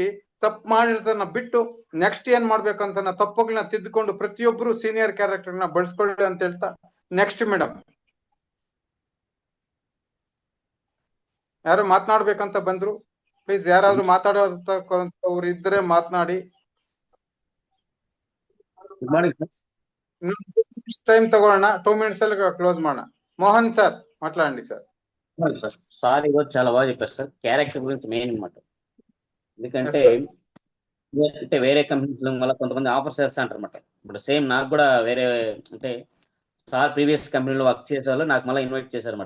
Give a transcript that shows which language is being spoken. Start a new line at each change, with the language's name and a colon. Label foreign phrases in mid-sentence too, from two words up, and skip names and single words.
Kannada: ತಪ್ಪು ಮಾಡಿರೋದನ್ನ ಬಿಟ್ಟು ನೆಕ್ಸ್ಟ್ ಏನ್ ಮಾಡ್ಬೇಕಂತ ತಪ್ಪುಗಳನ್ನ ತಿದ್ದುಕೊಂಡು ಪ್ರತಿಯೊಬ್ರು
English: senior character
Kannada: ನ ಬಳಸ್ಕೊಳ್ಳಿ ಅಂತ ಹೇಳ್ತಾ
English: next madam
Kannada: ಯಾರು ಮಾತನಾಡ್ಬೇಕಂತ ಬಂದ್ರು, ಪ್ಲೀಸ್ ಯಾರಾದ್ರೂ ಮಾತಾಡೋರು ಇದ್ರೆ ಮಾತನಾಡಿ. ಟೈಮ್ ತಗೊಳ್ಳೋಣ, 2 minutes ಅಲ್ಲಿ క్లోజ్ ಮಾಡೋಣ.
Telugu: మోహన్ సార్ మాట్లాడండి సార్. సార్ ఈరోజు చాలా బాగా చెప్పారు సార్. క్యారెక్టర్ గురించి మెయిన్ అన్నమాట. ఎందుకంటే అంటే వేరే కంపెనీలు మళ్ళీ కొంతమంది ఆఫర్స్ చేస్తా అంటారు అనమాట. ఇప్పుడు సేమ్ నాకు కూడా వేరే అంటే సార్
English: previous company
Telugu: వర్క్ చేసే వాళ్ళు నాకు మళ్ళీ ఇన్వైట్ చేశారనమాట.